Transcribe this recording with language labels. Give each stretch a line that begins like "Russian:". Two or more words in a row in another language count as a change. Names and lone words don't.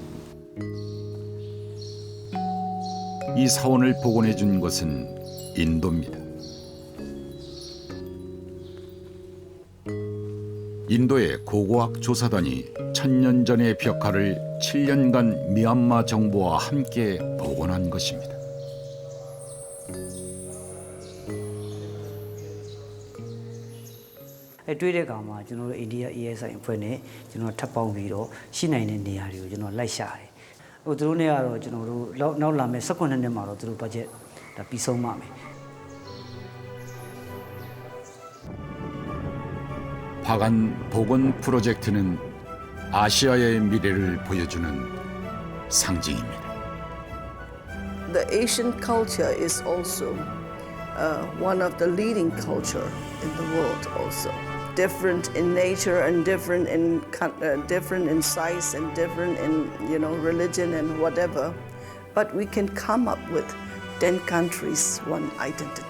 Korean: 이 사원을 복원해 준 것은 인도입니다. 인도의 고고학 조사단이 1000년 전의 벽화를 7년간 미얀마 정부와 함께 복원한 것입니다.
Burmese: တွေ့တဲ့အခါမှာကျွန်တော်တို့အိန္ဒိယ ASI အဖွဲ့နဲ့ကျွန်တော်ထပ်ပေါင်းပြီးတော့ရှိနိုင်တဲ့နေရာတွေကိုကျွန်တော်လိုက်ရှာတယ်။သူတို့နဲ့ကတော့ကျွန်တော်တို့နောက်လာမယ့်18နှစ်မှာတော့သူတို့ budget ဒါပြီးဆုံးပါမယ်။
Korean: 박안 복원 프로젝트는 아시아의 미래를 보여주는 상징입니다.
English: The Asian culture is also one of the leading culture in the world also. Different in nature and different in size and different in religion and whatever, but we can come up with 10 countries, one identity.